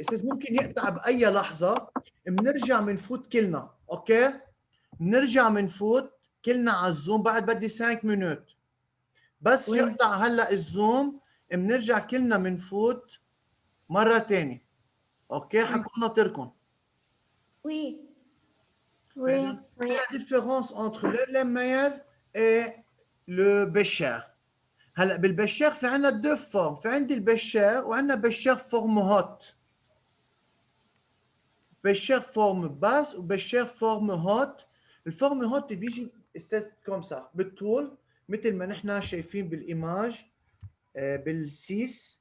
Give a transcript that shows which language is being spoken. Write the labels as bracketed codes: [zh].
[ar] استاذ ممكن يقطع بأي لحظة بنرجع بنفوت كلنا اوكي بنرجع بنفوت كلنا على الزوم بعد بدي 5 minutes بس يقطع هلا الزوم بنرجع كلنا بنفوت مرة ثانية اوكي حكون ناطركم. [fr] Oui. C'est la différence entre l'Erlenmeyer et le Bécher. [ar] هلا بالبشار في عندنا [fr] deux formes. [ar] في عندي البشار وعندنا بشار [fr] forme haute. [ar] بشار [fr] forme basse [ar] وبشار [fr] forme haute. [ar] الفورم haute بيجي استاذ [fr] comme ça [ar] بالطول مثل ما نحن شايفين بالايماج بالسيس